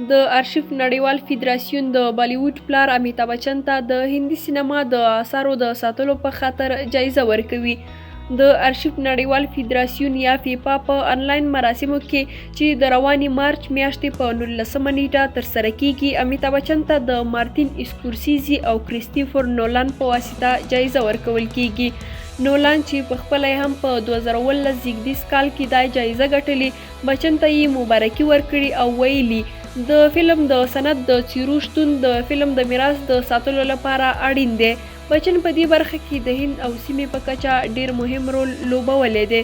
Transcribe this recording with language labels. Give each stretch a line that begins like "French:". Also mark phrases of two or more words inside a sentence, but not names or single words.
Pashto: د ارشیف نړیوال فدراسیون د بالیووډ پلار امتابچن ته د هندي سینما د اثارو د ساتلو په خاطر جائزه ورکوي. د ارشیف نړیوال فدراسیون یا فیفا په انلاین مراسمو کې چې د رواني مارچ میاشتې په 19 نیټه ترسره کېږي، امتابچن ته د مارتین اسکورسیزي او کریستوفر نولان په واسطه جائزه ورکول کېږي. نولان چې په خپله هم په 2019 زیږدیز کال کې دا جایزه ګټلې، بچن ته یې مبارکي ورکړي او ویلي د فلم د صنعت د څیرو شتون د فلم د میراث د ساتلو لپاره اړین دی. بچن په دې برخه کې د هند او سیمې په کچه ډیر مهم رول لوبولی دی.